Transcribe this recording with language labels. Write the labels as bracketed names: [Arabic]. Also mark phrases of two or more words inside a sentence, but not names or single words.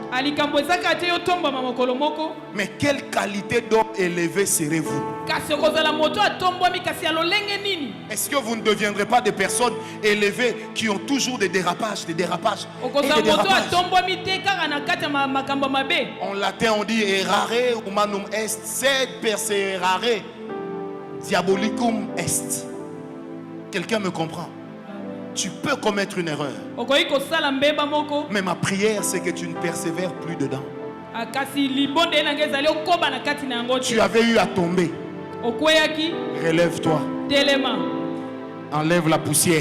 [French] Mais quelle qualité d'homme élevé serez-vous? Est-ce que vous ne deviendrez pas des personnes élevées qui ont toujours des dérapages, des dérapages et des dérapages? En latin on dit [Latin] errare humanum est, sed perseverare diabolicum est. [French] Quelqu'un me comprend? Tu peux commettre une erreur, mais ma prière c'est que tu ne persévères plus dedans. Tu avais eu à tomber. Relève-toi. Enlève la poussière.